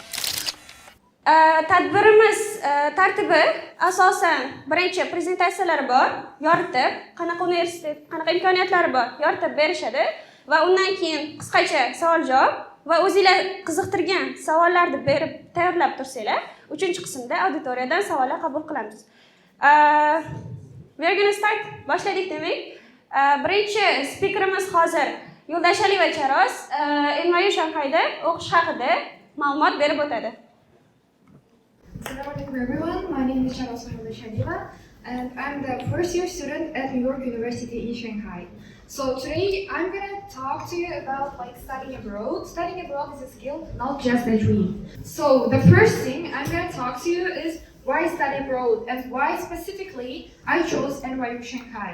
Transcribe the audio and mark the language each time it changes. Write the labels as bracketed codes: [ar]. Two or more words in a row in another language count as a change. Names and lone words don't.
[uz] Tadbirimiz tartibi asosan birinchi prezentatsiyalar bor, yoritib, qanaqa universitet, qanaqa imkoniyatlari bor, yoritib berishadi va undan keyin qisqacha savol-javob va o'zingizlar qiziqtirgan savollarni berib tayyorlab tursanglar, 3-qismda auditoriyadan savollar qabul qilamiz. [en] We're gonna start. [uz] Boshladik demak. Birinchi speakerimiz hozir Yo'ldashiyeva Charos NYU Shanghayda o'qish haqida ma'lumot berib o'tadi. [ar] السلام عليكم [en] everyone, my name is Charos Yo'ldashiyeva and I'm the first year student at New York University in Shanghai. So today I'm gonna talk to you about studying abroad. Studying abroad is a skill, not just a dream. So the first thing I'm gonna talk to you is why study abroad and why specifically I chose NYU Shanghai.